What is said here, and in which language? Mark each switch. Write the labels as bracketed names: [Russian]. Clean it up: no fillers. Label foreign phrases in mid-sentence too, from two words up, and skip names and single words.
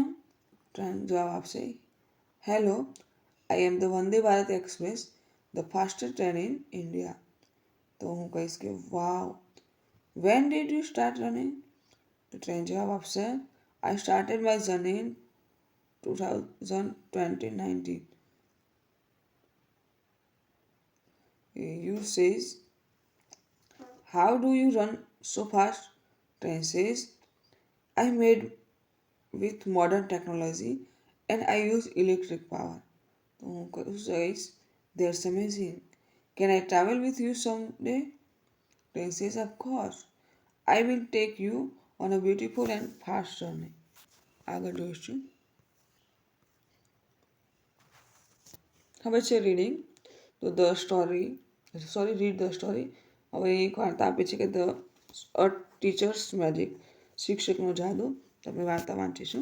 [Gujarati] ટ્રેન જવાબ આપશે [English] Hello, I am the Vande Bharat Express, the fastest train in India. [Gujarati] તો હું કહીશ કે [English] Wow, when did you start running? [Gujarati] તો ટ્રેન જવાબ આપશે [English] I started my journey in 2019. You says, how do you run so fast? Train says, I made with modern technology and I use electric power. [Gujarati] તો હું કહીશ [English] that's amazing. Can I travel with you someday? Train says, of course. I will take you on a beautiful and fast journey. [Gujarati] આગળ જોઈશું. હવે છે રીડિંગ. [English] તો read the story. [Gujarati] હવે એક વાર્તા આપે છે કે અ ટીચર્સ મેજિક, શિક્ષકનો જાદુ. તો આપણે વાર્તા વાંચીશું.